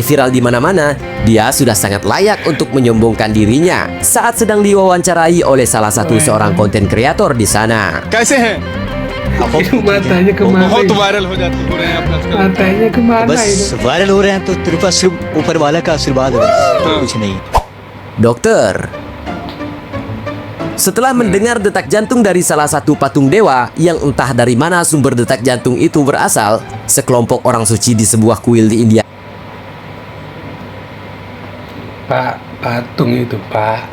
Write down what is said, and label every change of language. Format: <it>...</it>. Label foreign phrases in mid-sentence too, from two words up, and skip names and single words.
<id>viral di mana-mana, dia sudah sangat layak untuk menyombongkan dirinya saat sedang diwawancarai oleh salah satu seorang konten kreator di sana. Itu matanya kemana? Matanya kemana itu?</id> <hi>वायरल हो रहे हैं तो तेरे पास सिर्फ ऊपर वाला का आशीर्वाद है कुछ नहीं।</hi> <id>Dokter. Setelah mendengar detak jantung dari salah satu patung dewa yang entah dari mana sumber detak jantung itu berasal, sekelompok orang suci di sebuah kuil di India. Pak, patung itu Pak.</id>